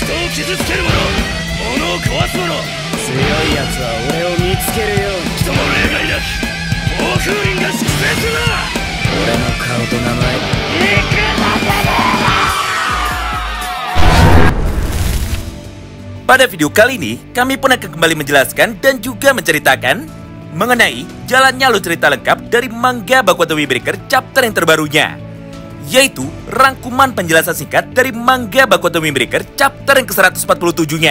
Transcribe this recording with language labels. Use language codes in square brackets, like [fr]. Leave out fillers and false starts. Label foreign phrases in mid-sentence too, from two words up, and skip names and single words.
[ja] 傷つける者、物を壊す者、強い奴は俺を見つけるように。人も例外なき暴風林が粛清するな。俺の顔と名前、行くなてめえら。 [id] Pada video kali ini, kami pun akan kembali menjelaskan dan juga menceritakan mengenai jalannya alur cerita lengkap dari manga Boku no Windbreaker chapter yang terbarunya, yaitu rangkuman penjelasan singkat dari manga Boku no Windbreaker chapter yang ke-147-nya.